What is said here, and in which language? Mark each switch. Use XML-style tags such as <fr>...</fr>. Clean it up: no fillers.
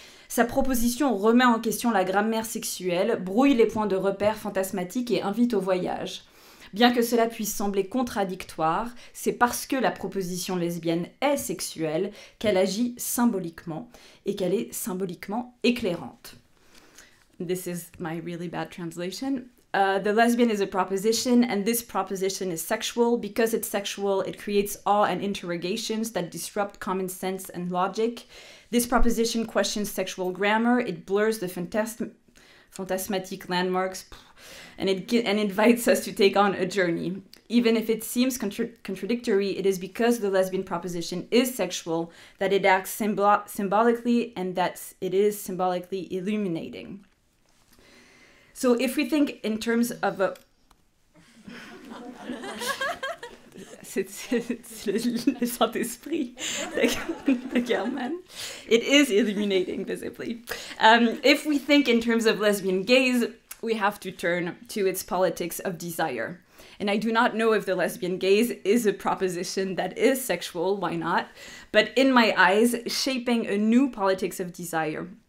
<fr>Sa proposition remet en question la grammaire sexuelle, brouille les points de repère fantasmatiques et invite au voyage. Bien que cela puisse sembler contradictoire, c'est parce que la proposition lesbienne est sexuelle qu'elle agit symboliquement et qu'elle est symboliquement éclairante.</fr> <en>This is my really bad translation. the lesbian is a proposition, and this proposition is sexual. Because it's sexual, it creates awe and interrogations that disrupt common sense and logic. This proposition questions sexual grammar, it blurs the phantasmatic landmarks, and it invites us to take on a journey. Even if it seems contradictory, it is because the lesbian proposition is sexual that it acts symbolically, and that it is symbolically illuminating. So if we think in terms of a...</en> <fr>c'est le Saint-Esprit de Germaine.</fr> <en>It is illuminating, visibly. If we think in terms of lesbian gaze, we have to turn to its politics of desire. And I do not know if the lesbian gaze is a proposition that is sexual, why not? But in my eyes, shaping a new politics of desire.</en>